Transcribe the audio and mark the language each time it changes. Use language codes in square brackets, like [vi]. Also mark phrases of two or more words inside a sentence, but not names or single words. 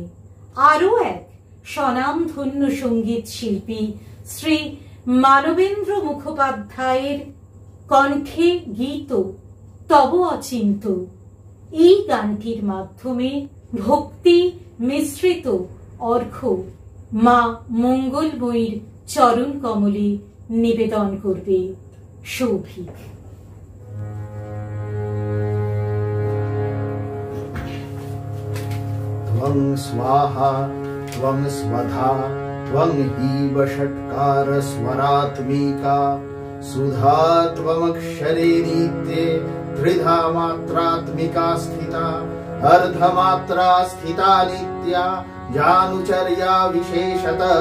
[bn] আরও এক স্বনামধন্য সঙ্গীত শিল্পী শ্রী মানবেন্দ্র মুখোপাধ্যায়ের কণ্ঠে গীত তব অচিন্ত, এই গানটির মাধ্যমে ভক্তি মিশ্রিত অর্ঘ্য মা মঙ্গলময়ীর চরণ কমলে নিবেদন করবে সৌভিক। [sa] त्वं स्वाहा त्वं स्वधा त्वं हीव षट्कार स्वरात्मिका, सुधा त्वमक्षरे नित्ये त्रिधा मात्रात्मिका स्थिता, अर्धमात्रा स्थिता नित्या जानुचर्या विशेषतः।